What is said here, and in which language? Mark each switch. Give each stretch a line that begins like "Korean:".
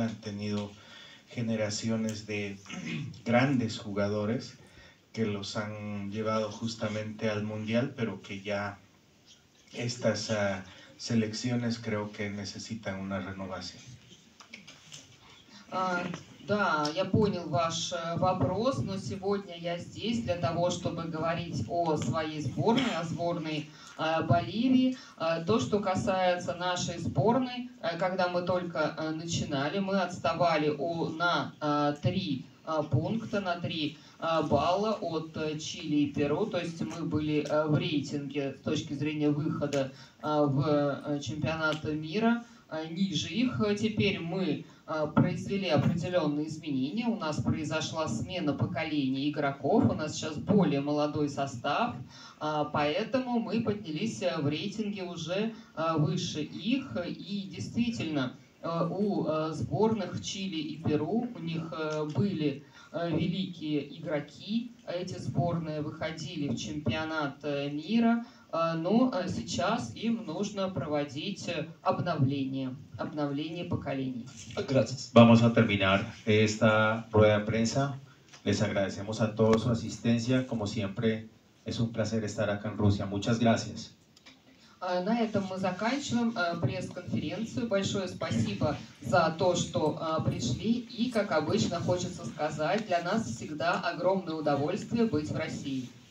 Spanish: Han tenido generaciones de grandes jugadores que los han llevado justamente al Mundial, pero que ya estas selecciones creo que necesitan una renovación.
Russian: Да, я понял ваш вопрос, но сегодня я здесь для того, чтобы говорить о своей сборной, о сборной Боливии. То, что касается нашей сборной, когда мы только начинали, мы отставали на 3 пункта, на 3 балла от Чили и Перу, то есть мы были в рейтинге с точки зрения выхода в чемпионат мира ниже их. Теперь мы произвели определенные изменения, у нас произошла смена поколений игроков, у нас сейчас более молодой состав, поэтому мы поднялись в рейтинге уже выше их, и действительно у сборных Чили и Перу у них были великие игроки, эти сборные выходили в чемпионат мира, но сейчас им нужно проводить обновление поколений.
Spanish: Gracias. Vamos a terminar esta rueda de prensa. Les agradecemos a todos su asistencia. Como siempre, es un placer estar acá en Rusia. Muchas gracias.
Russian: На этом мы заканчиваем пресс-конференцию. Большое спасибо за то, что пришли. И, как обычно, хочется сказать, для нас всегда огромное удовольствие быть в России.